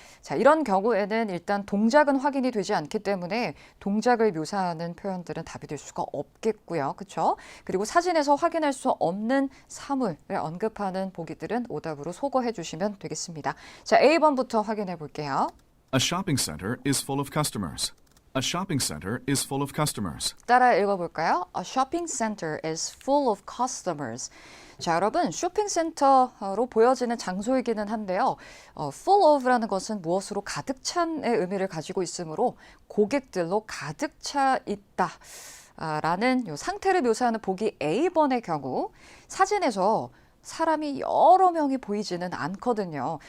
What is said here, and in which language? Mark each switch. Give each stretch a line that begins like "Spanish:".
Korean: 자, 이런 경우에는 일단 동작은 확인이 되지 않기 때문에 동작을 묘사하는 표현들은 답이 될 수가 없겠고요. 그렇죠? 그리고 사진에서 확인할 수 없는 사물을 언급하는 보기들은 오답으로 소거해 주시면 되겠습니다. 자, A번부터 확인해 볼게요.
English: A shopping center is full of customers. A shopping center is full of customers.
Korean: 따라 읽어볼까요?
English: A shopping center is full of customers.
Korean: 자, 여러분, 쇼핑센터로 보여지는 장소이기는 한데요. full of라는 것은 무엇으로 가득 찬의 의미를 가지고 있으므로 고객들로 가득 차 있다. 라는 요 상태를 묘사하는 보기 A번의 경우 사진에서 사람이 여러 명이 보이지는 않거든요.